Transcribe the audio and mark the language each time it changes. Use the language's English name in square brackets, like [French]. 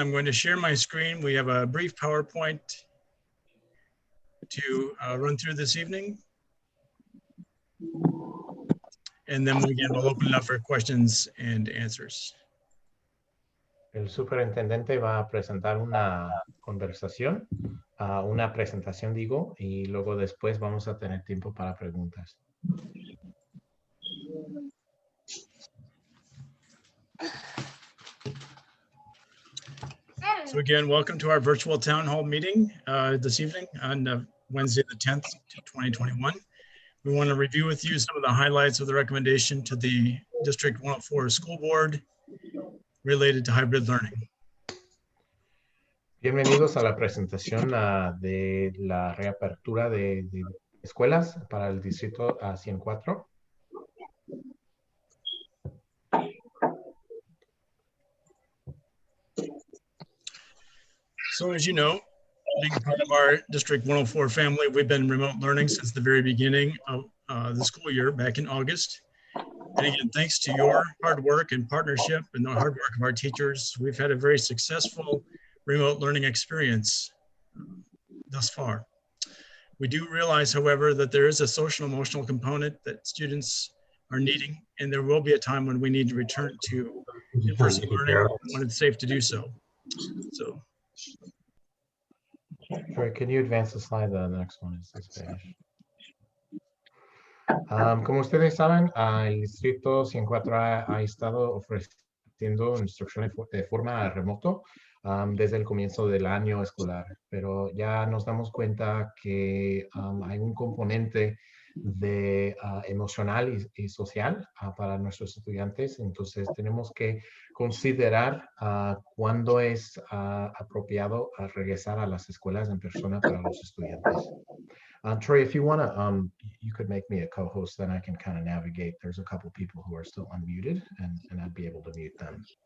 [English] I'm going to share my screen. We have a brief PowerPoint to run through this evening. And then we'll open it up for questions and answers. [Spanish] El superintendente va a presentar una conversación, una presentación digo, y luego después vamos a tener tiempo para preguntas. [English] So again, welcome to our virtual town hall meeting this evening on Wednesday the 10th, 2021. We want to review with you some of the highlights of the recommendation to the District 104 School Board related to hybrid learning. [Spanish] Bienvenidos a la presentación de la reapertura de escuelas para el Distrito 104. [English] So as you know, being part of our District 104 family, we've been remote learning since the very beginning of the school year back in August. And again, thanks to your hard work and partnership and the hard work of our teachers, we've had a very successful remote learning experience thus far. We do realize, however, that there is a social emotional component that students are needing, and there will be a time when we need to return to in-person learning when it's safe to do so. So. Sorry, can you advance the slide? The next one is Spanish. [Spanish] Como ustedes saben, el Distrito 104 ha estado ofreciendo instrucción de forma remoto desde el comienzo del año escolar, pero ya nos damos cuenta que hay un componente de emocional y social para nuestros estudiantes, entonces tenemos que considerar cuándo es apropiado regresar a las escuelas en persona para los estudiantes. [English] Troy, if you want to, you could make me a co-host, then I can kind of navigate. There's a couple people who are still unmuted, and I'd be able to mute them.